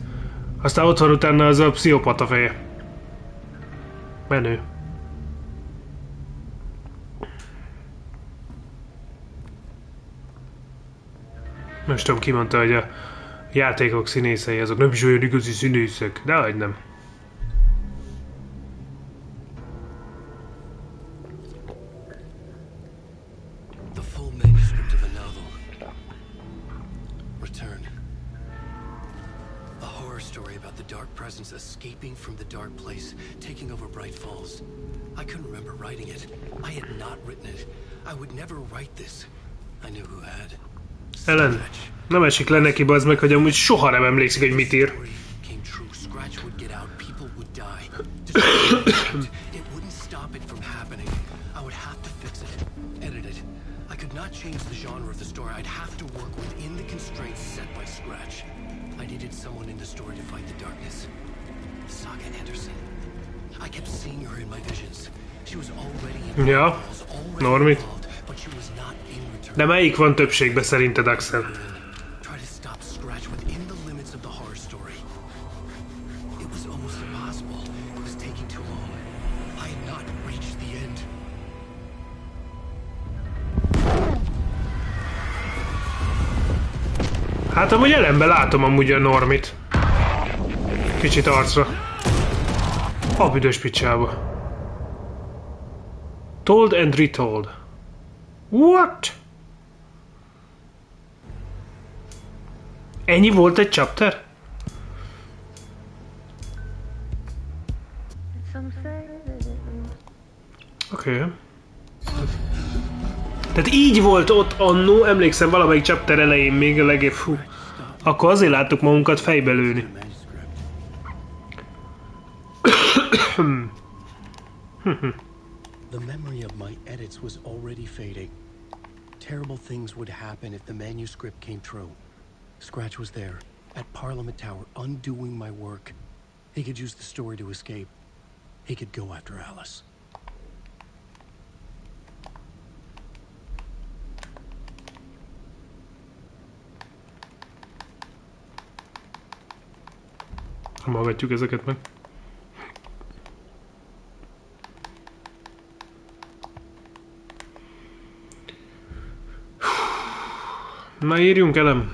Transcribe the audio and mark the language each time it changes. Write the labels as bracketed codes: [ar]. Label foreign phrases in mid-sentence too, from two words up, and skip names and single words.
[hu] Aztán ott van utána az a pszichopata feje. Menő. Most tudom, ki mondta, hogy a játékok színészei azok nem is olyan igazi színészek. Dehogy nem. [en] The full manuscript of a novel. Return. A horror story about the dark presence escaping from the dark place, taking over Bright Falls. I couldn't remember writing it. I had not written it. I would never write this. I knew who had. [hu] Ellen, nem esik le neki, bazd meg, hogy amúgy soha nem emlékszik, hogy mit ír. [en] Came true. Scratch would get out. People would die. It wouldn't stop it from happening. I would have to fix it, edit it. I could not change the genre of the story. I'd have to work within the constraints set by Scratch. I needed someone in the story to fight the darkness. Saga Anderson. I kept seeing her in my visions. She was already in [hu] Ja, Normi. [en] but she was not in return. [hu] De melyik van többségben szerinted, Axel? [en] Try to stop Scratch within the limits of the horror story. It was almost impossible. It was taking too long. I had not reached the end. [hu] Hát amúgy ellenben látom amúgy a Normit. Kicsit arcra. A büdös picsába. [en] Told and retold. What? [hu] Ennyi volt egy chapter? Oké. Tehát így volt ott annó, emlékszem valamelyik chapter elején még a legébb, fú. Akkor azért láttuk magunkat fejbe lőni. [en] The memory of my edits was already fading. Terrible things would happen if the manuscript came true. Scratch was there, at Parliament Tower, undoing my work. He could use the story to escape. He could go after Alice. [hu] Hallgatjuk ezeket meg. Na írjunk, Elem.